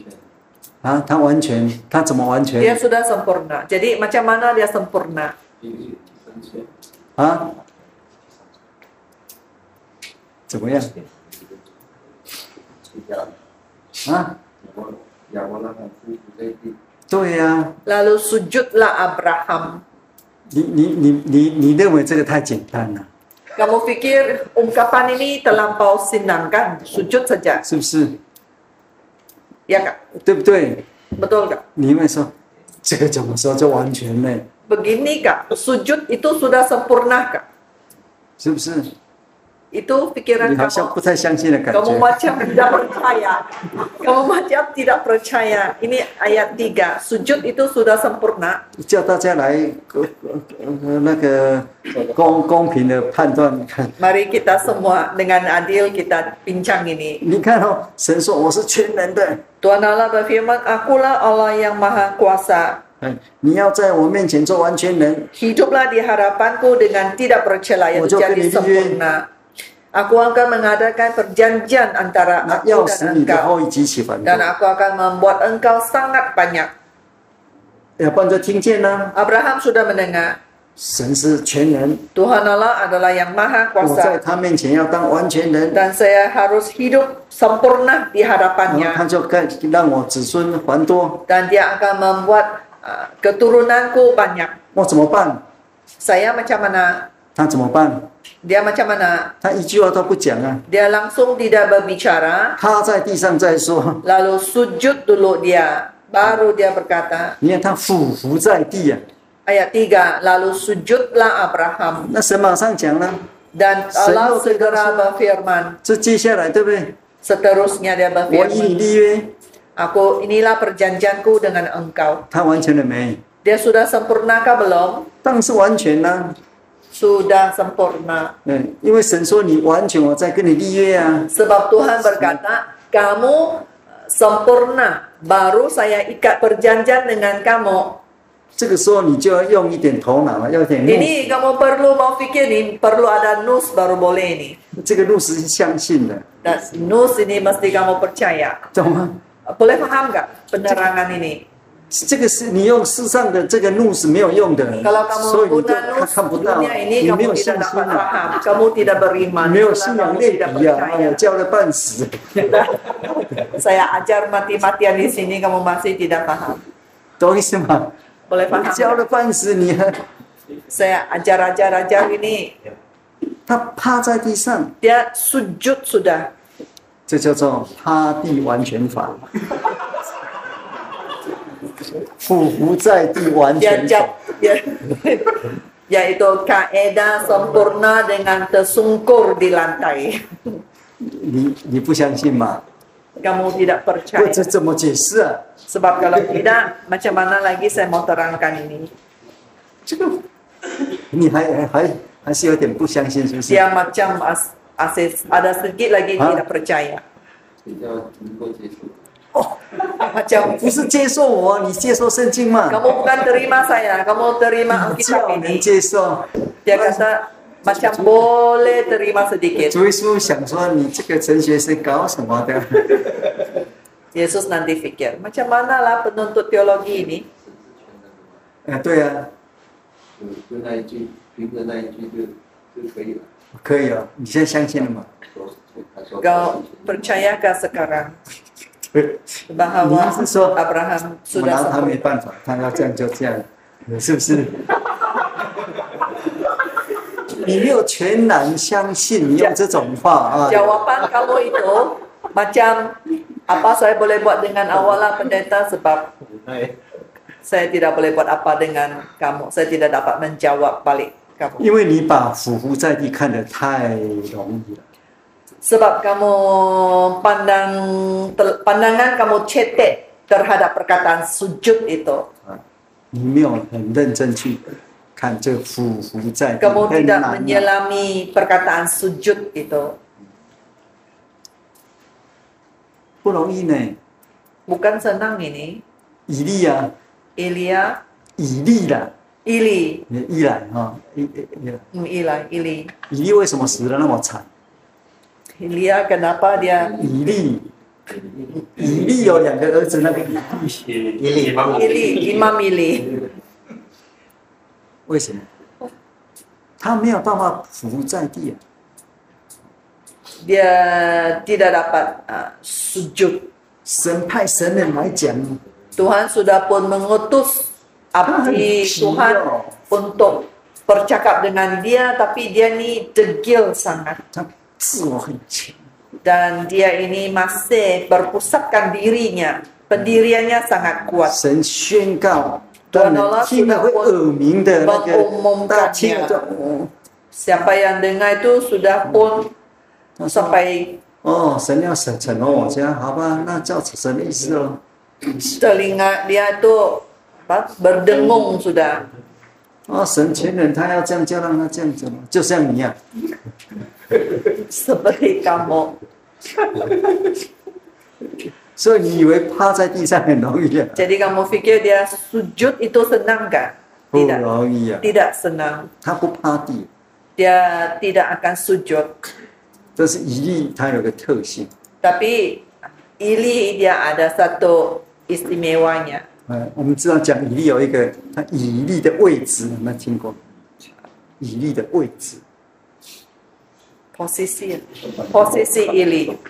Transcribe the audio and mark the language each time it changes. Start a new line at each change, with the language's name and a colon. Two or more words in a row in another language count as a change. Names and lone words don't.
Chinese: 啊，他完全，他怎么完
Malay: Dia
Chinese: 全？
Malay: sudah sempurna. Jadi macam mana dia sempurna?
Chinese: 必须完全啊？怎么样？啊？亚伯拉罕夫妇在地，对呀、
Malay: Lalu sujudlah Abraham.
Chinese: 你认为这个太简单了，
Malay: Kamu pikir ungkapan ini terlampau senang kan? Sujud saja.
Chinese: 是不是？
Malay: Ya kak?
Chinese: 对不对？
Malay: Betul kak?
Chinese: 你会说这个怎么说就完全呢？
Malay: Begini kak, sujud itu sudah sempurna kak?
Chinese: 是不是？
Malay: Itu pikiran
Chinese: 你好像
Malay: kamu.
Chinese: 不太相信的感
Malay: Kamu
Chinese: 觉。
Malay: macam tidak percaya. Kamu macam tidak percaya. Ini ayat 3. Sujud itu sudah sempurna.
Chinese: 叫大家来那个公平的判断看。
Malay: Mari kita semua dengan adil kita bincang ini.
Chinese: 你看哦，神说我是全能的，
Malay: Tuhan Allah berfirman, Akulah Allah yang maha kuasa.
Chinese: 你要在我面前做完全人，
Malay: Hiduplah di hadapanku dengan tidak bercela, yaitu Ojo jadi kini sempurna. Aku akan mengadakan perjanjian antara
Chinese: 那
Malay: aku
Chinese: 要
Malay: dan
Chinese: 使你的
Malay: engkau.
Chinese: 后裔极其繁多
Malay: Dan。aku akan membuat engkau sangat banyak.
Chinese: 要不然就听见呢，
Malay: Abraham sudah mendengar.
Chinese: 神是全能，
Malay: Tuhan Allah adalah yang maha
Chinese: 我在
Malay: kuasa.
Chinese: 他面前要当完全人，
Malay: Dan saya harus hidup sempurna di
Chinese: 然后
Malay: hadapannya.
Chinese: 他就让我子孙繁多，
Malay: Dan dia akan membuat keturunanku banyak.
Chinese: 我怎么办？
Malay: Saya macam mana?
Chinese: 他怎么办？
Malay: Dia macam mana?
Chinese: 他一句话都不讲啊，
Malay: Dia langsung tidak berbicara,
Chinese: 趴在地上再说。
Malay: lalu sujud dulu dia, baru dia berkata.
Chinese: 你看他俯伏在地啊，
Malay: Ayat 3, lalu sujudlah Abraham.
Chinese: 那神马上讲了，
Malay: Dan Allah segera berfirman.
Chinese: 这接下来对不对？
Malay: Seterusnya dia
Chinese: 我与你
Malay: berfirman.
Chinese: 立约，
Malay: Inilah perjanjianku dengan engkau.
Chinese: 他完成了没？
Malay: Dia sudah sempurnakah belum?
Chinese: 当然是完全啦、
Malay: Sudah sempurna.
Chinese: 因为神说你完全，我再跟你立约啊。
Malay: Sebab Tuhan berkata, kamu sempurna, baru saya ikat perjanjian dengan kamu.
Chinese: 这个时候你就要用一点头脑了，要一点路。
Malay: Ini kamu perlu mau fikir nih, perlu ada nus baru boleh nih.
Chinese: 这个路是相信的，
Malay: Dan nus ini mesti kamu percaya.
Chinese: 懂吗？
Malay: Boleh paham nggak penerangan ini?
Chinese: 这个是你用世上的这个路是没有用的，
Malay: Kalau kamu
Chinese: 所以你都
Malay: guna nus
Chinese: 看不到，
Malay: dunia ini
Chinese: 你没
Malay: kamu
Chinese: 有信
Malay: tidak
Chinese: 心
Malay: dapat
Chinese: 啊，
Malay: paham, kamu tidak beriman,
Chinese: 没有
Malay: itulah
Chinese: 信仰
Malay: kamu
Chinese: 类
Malay: tidak
Chinese: 比啊，哎
Malay: percaya.
Chinese: 呀，教了半死，
Malay: Saya ajar mati-matian di sini kamu masih tidak paham.
Chinese: 懂意思吗？
Malay: Boleh paham?
Chinese: 教了半死，你还
Malay: Saya ajar ini,
Chinese: 他趴在地上，
Malay: dia sujud sudah.
Chinese: 这叫做趴地完全法，俯伏在地完
Malay: Dia
Chinese: 全法。
Malay: yaitu kaedah sempurna dengan tersungkur di lantai.
Chinese: 你不相信吗？
Malay: Kamu tidak
Chinese: 或
Malay: percaya.
Chinese: 者怎么解释啊？
Malay: Sebab kalau tidak, macam mana lagi saya mau terangkan ini?
Chinese: 这个你还是有点不相信，是不是？
Malay: Dia macam ada sedikit lagi Hah? tidak percaya.
Chinese: 比较能够接受。
Malay: Macam
Chinese: 不是接受我，你接受圣经嘛？
Malay: kamu bukan terima saya, kamu terima
Chinese: 比较
Malay: Alkitab
Chinese: 能
Malay: ini.
Chinese: 接受。
Malay: Dia kata macam boleh terima sedikit.
Chinese: 主耶稣想说你这个陈学生搞什么的？
Malay: Yesus nanti fikir, macam mana lah penuntut teologi ini?
Chinese: 对啊，就那一句，凭着那一句就可以了。可以啊，你现在相信了吗？他说
Malay: Kau percayakah sekarang
Chinese: 对，
Malay: bahwa
Chinese: 你是说 Abraham 我拿
Malay: sudah
Chinese: 他没
Malay: sempurna?
Chinese: 办法，他要这样就这样，是不是？你没有全然相信，你用这种话啊？
Malay: Jawapan kamu itu macam apa saya boleh buat dengan awak lah pendeta sebab saya tidak boleh buat apa dengan kamu. Saya tidak dapat menjawab balik kamu.
Chinese: 因为你把俯伏在地看得太容易了。
Malay: Sebab kamu pandangan kamu cetek terhadap perkataan sujud itu.
Chinese: 你没有很认真去看这俯伏在地，
Malay: Kamu
Chinese: 很
Malay: tidak
Chinese: 难啊
Malay: menyelami perkataan sujud itu.
Chinese: 不容易呢。
Malay: Bukan senang ini.
Chinese: 以利啊， Elia, 以利啦， Ili, 伊莱哈， Ili. 以利为什么死得那么惨？
Malay: Elia kenapa dia
Chinese: 以利有两个儿子，那个以利
Malay: Imam Ili?
Chinese: 为什么？他没有办法俯伏在地啊。
Malay: Dia tidak dapat sujud.
Chinese: 神派神人来讲，
Malay: Tuhan sudah pun mengutus abdi Tuhan untuk bercakap dengan dia, tapi dia ni degil sangat.
Chinese: 他自我很强，
Malay: Dan dia ini masih berpusatkan dirinya. Pendiriannya sangat kuat.
Chinese: 神宣告，当人听了会耳鸣的那个，大家听了就哦
Malay: Siapa yang dengar itu sudah pun sampai
Chinese: 哦，神要审惩我家，好吧，那照神的意思哦。
Malay: telinga dia itu berdengung sudah.
Chinese: 哦，神全能，他要这样就让他这样子嘛，就像你一样。
Malay: Seperti kamu.
Chinese: 所以你以为趴在地上很容易啊？
Malay: Jadi kamu pikir dia sujud itu senang kan?
Chinese: 不
Malay: Tidak.
Chinese: 容易啊，
Malay: Tidak senang.
Chinese: 他不趴地。
Malay: Dia tidak akan sujud.
Chinese: 这是以利，它有个特性。
Malay: Tapi Ili dia ada satu istimewanya.
Chinese: 我们知道讲以利有一个，他以利的位置，有没有听过？以利的位置，
Malay: Posisi Ili.